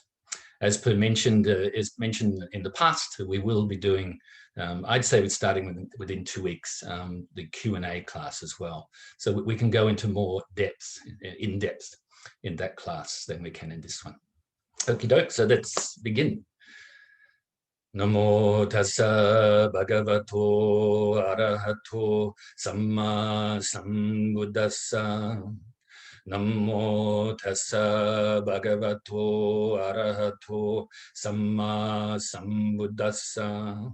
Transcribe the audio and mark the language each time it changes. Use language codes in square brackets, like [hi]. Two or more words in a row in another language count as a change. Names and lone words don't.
[en] As per mentioned, is mentioned in the past, we will be doing, I'd say we're starting within 2 weeks, the Q&A class as well. So we can go into more depth, in depth in that class than we can in this one. Okie doke, so let's begin. [pi] Namo Tassa Bhagavato Arahato SammaSambuddhassa. Namo Tassa Bhagavato Arahato SammaSambuddhassa.